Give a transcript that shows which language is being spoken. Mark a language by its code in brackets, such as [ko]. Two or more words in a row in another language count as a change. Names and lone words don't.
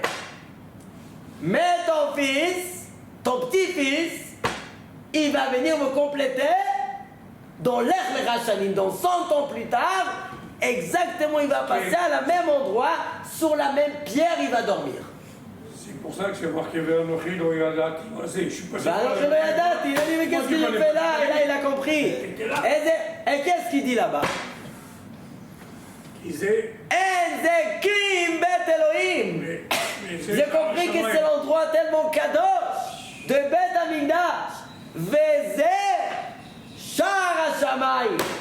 [fr] Mais ton fils, ton petit-fils, il va venir me compléter dans l'Ech Lecha Shanim, dans 100 ans plus tard, exactement il va passer à la même endroit, sur la même pierre il va dormir. C'est pour ça que c'est marqué [he] ואנכי לא ידעתי. [fr] Je suis pas sûr. [he] ואנכי לא ידעתי, [fr] il a dit mais qu'est-ce qu'il fait là? Et là il a compris. Et qu'est-ce qu'il dit là-bas? Il disait. [he] אין זה כי אם בית אלוהים. [fr] J'ai compris que c'est l'endroit tellement kadosh de Bet Hamikdash. [he] וזה שער השמים.